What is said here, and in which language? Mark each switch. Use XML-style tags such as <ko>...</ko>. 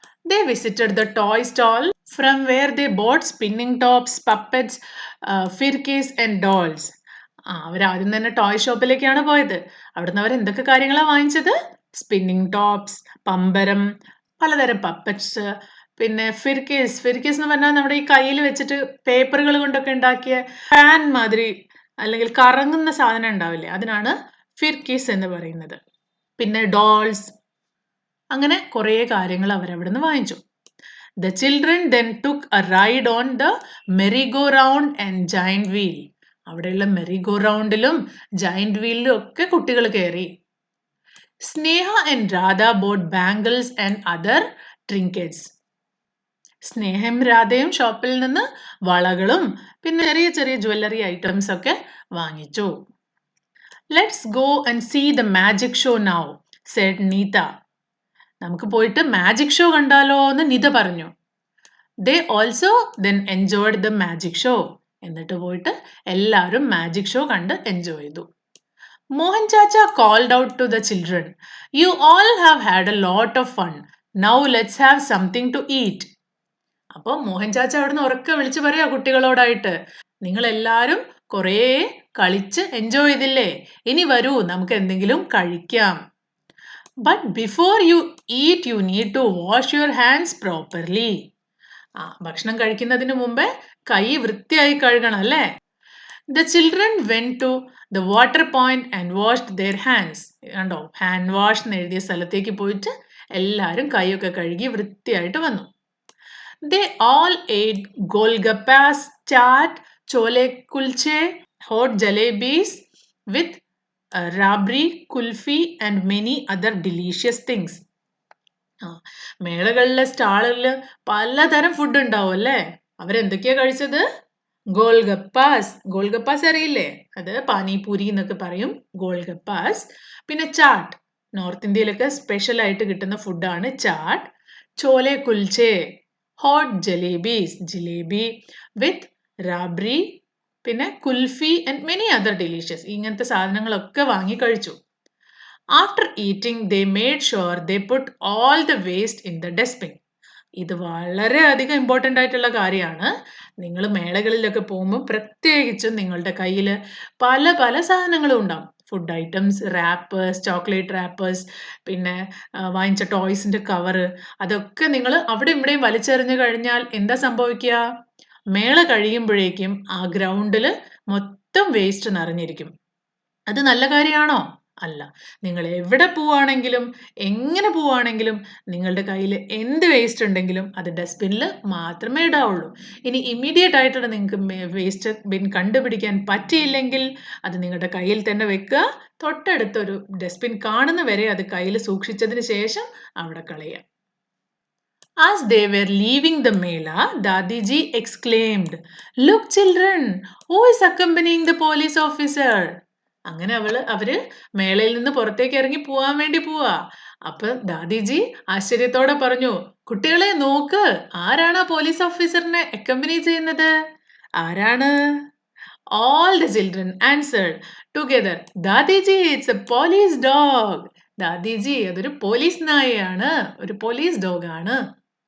<en>They visited the toy stall from where they bought spinning tops, puppets, firkis and dolls.</en> <ml>അവർ ആദ്യം തന്നെ toy ഷോപ്പിലേക്കാണ് പോയത്. അവിടുന്ന് അവർ എന്തൊക്കെ കാര്യങ്ങളാണ് വാങ്ങിച്ചത്? സ്പിന്നിങ് ടോപ്സ്, പമ്പരം, പലതരം പപ്പറ്റ്സ്, പിന്നെ ഫിർക്കീസ്. ഫിർക്കീസ് എന്ന് പറഞ്ഞാൽ നമ്മുടെ ഈ കയ്യിൽ വെച്ചിട്ട് പേപ്പറുകൾ കൊണ്ടൊക്കെ ഉണ്ടാക്കിയ ഫാൻ മാതിരി അല്ലെങ്കിൽ കറങ്ങുന്ന സാധനം ഉണ്ടാവില്ലേ, അതിനാണ് ഫിർക്കീസ് എന്ന് പറയുന്നത്. പിന്നെ ഡോൾസ്, അങ്ങനെ കുറേ കാര്യങ്ങൾ അവരവിടുന്ന് വാങ്ങിച്ചു.</ml> <en>The children then took a ride on the merry-go-round and giant wheel.</en> <ml>അവിടെയുള്ള മെറി-ഗോ-റൗണ്ടിലും ജയന്റ് വീലിലും ഒക്കെ കുട്ടികൾ കയറി.</ml> <en>Sneha and Radha bought bangles and other trinkets.</en> <ml>സ്നേഹം രാധയും ഷോപ്പിൽ നിന്ന് വളകളും പിന്നെ ചെറിയ ചെറിയ ജ്വല്ലറി ഐറ്റംസ് ഒക്കെ വാങ്ങിച്ചു.</ml> <en>Let's go and see the magic show now, said Neeta.</en> <ml>നമുക്ക് പോയിട്ട് മാജിക് ഷോ കണ്ടാലോ എന്ന് നിത പറഞ്ഞു.</ml> <en>They also then enjoyed the magic show.</en> <ml>എന്നിട്ട് പോയിട്ട് എല്ലാവരും മാജിക് ഷോ കണ്ട് എൻജോയ് ചെയ്തു.</ml> <en>Mohan Chacha called out to the children, "You all have had a lot of fun. Now let's have something to eat."</en> <ml>അപ്പോൾ മോഹൻ ചാച്ച അവിടുന്ന് ഉറക്കെ വിളിച്ചു പറയാ കുട്ടികളോടായിട്ട്, നിങ്ങൾ എല്ലാവരും കുറേ കളിച്ച് എൻജോയ് ചെയ്തില്ലേ, ഇനി വരൂ നമുക്ക് എന്തെങ്കിലും കഴിക്കാം.</ml> <en>But before you eat, you need to wash your hands properly.</en> <ml>ഭക്ഷണം കഴിക്കുന്നതിന് മുമ്പേ കൈ വൃത്തിയായി കഴുകണം അല്ലേ?</ml> <en>The children went to the water point and washed their hands.</en> <ml>കണ്ടോ, ഹാൻഡ് വാഷ് എന്ന് എഴുതിയ സ്ഥലത്തേക്ക് പോയിട്ട് എല്ലാവരും കൈയൊക്കെ കഴുകി വൃത്തിയായിട്ട് വന്നു.</ml> <en>They all ate golgappas, chaat, chole kulche, hot jalebis with rabri, kulfi and many other delicious things.</en> <ml>മേളകളിലെ സ്റ്റാളിൽ പലതരം ഫുഡ് ഉണ്ടാവും അല്ലേ? അവരെന്തൊക്കെയാ കഴിച്ചത്? ഗോൾഗപ്പാസ്. ഗോൾഗപ്പാസ് അറിയില്ലേ? അത് പാനിപൂരി എന്നൊക്കെ പറയും, ഗോൾഗപ്പാസ്. പിന്നെ ചാട്ട്, നോർത്ത് ഇന്ത്യയിലൊക്കെ സ്പെഷ്യൽ ആയിട്ട് കിട്ടുന്ന ഫുഡാണ് ചാട്ട്. ചോലെ കുൽച്ചെ, ഹോട്ട് ജലേബീസ്, ജിലേബി വിത്ത് റാബ്രി, പിന്നെ kulfi</ml> <en>And many other delicious.</en> <ml>ഇങ്ങനത്തെ സാധനങ്ങളൊക്കെ വാങ്ങി കഴിച്ചു.</ml> <en>After eating, they made sure they put all the waste in the dustbin.</en> <ml>ഇത് വളരെ അധികം ഇമ്പോർട്ടൻ്റ് ആയിട്ടുള്ള കാര്യമാണ്. നിങ്ങൾ മേളകളിലൊക്കെ പോകുമ്പോൾ പ്രത്യേകിച്ചും നിങ്ങളുടെ കയ്യിൽ പല പല സാധനങ്ങളും ഉണ്ടാവും. Food items, wrappers, chocolate wrappers, പിന്നെ വാങ്ങിച്ച ടോയ്സിൻ്റെ കവറ്, അതൊക്കെ നിങ്ങൾ അവിടെ ഇവിടെയും വലിച്ചെറിഞ്ഞു കഴിഞ്ഞാൽ എന്താ സംഭവിക്കുക? മേള കഴിയുമ്പോഴേക്കും ആ ഗ്രൗണ്ടിൽ മൊത്തം വേസ്റ്റ് നിറഞ്ഞിരിക്കും. അത് നല്ല കാര്യമാണോ? അല്ല. നിങ്ങൾ എവിടെ പോവുകയാണെങ്കിലും എങ്ങനെ പോവുകയാണെങ്കിലും നിങ്ങളുടെ കയ്യിൽ എന്ത് വേസ്റ്റ് ഉണ്ടെങ്കിലും അത് ഡസ്റ്റ്ബിന്നിൽ മാത്രമേ ഇടാവുള്ളൂ. ഇനി ഇമ്മീഡിയറ്റ് ആയിട്ട് നിങ്ങൾക്ക് വേസ്റ്റ് ബിൻ കണ്ടുപിടിക്കാൻ പറ്റിയില്ലെങ്കിൽ അത് നിങ്ങളുടെ കയ്യിൽ തന്നെ വെക്കുക. തൊട്ടടുത്തൊരു ഡസ്റ്റ്ബിൻ കാണുന്ന വരെ അത് കയ്യിൽ സൂക്ഷിച്ചതിന് ശേഷം അവിടെ കളയുക.</ml> <en>As they were leaving the Mela, Dadiji exclaimed, "Look children, who is accompanying the police officer?"</en> <ml>അങ്ങനെ അവര് മേളയിൽ നിന്ന് പുറത്തേക്ക് ഇറങ്ങി പോവാൻ വേണ്ടി പോവാ. അപ്പൊ ദാദിജി ആശ്ചര്യത്തോടെ പറഞ്ഞു, കുട്ടികളെ നോക്ക്, ആരാണ് ആ പോലീസ് ഓഫീസറിനെ അക്കമ്പനി ചെയ്യുന്നത്? ആരാണ്?</ml> <en>All the children answered together, "Dadiji, it's a police dog."</en> <ml>ദാദിജി, അതൊരു പോലീസ് നായയാണ്, ഒരു പോലീസ് ഡോഗ് ആണ്.</ml>